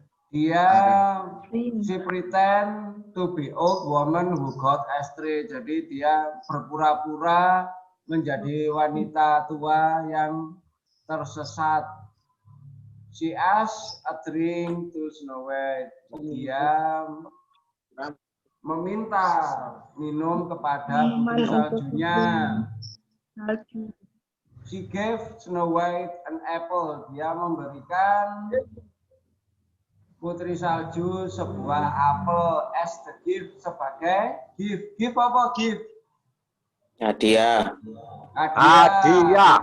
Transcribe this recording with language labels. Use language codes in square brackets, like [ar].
[id] Dia [en] she pretend to be old woman who got Astre. [id] Jadi dia berpura-pura menjadi wanita tua yang tersesat. [en] She asked a drink to Snow White. [id] Dia meminta minum kepada putri saljunya. [en] She gave Snow White an apple. [id] Dia memberikan putri salju sebuah apel [en] as the gift [id] sebagai gift. Gift apa gift? Hadiah. Hadiah.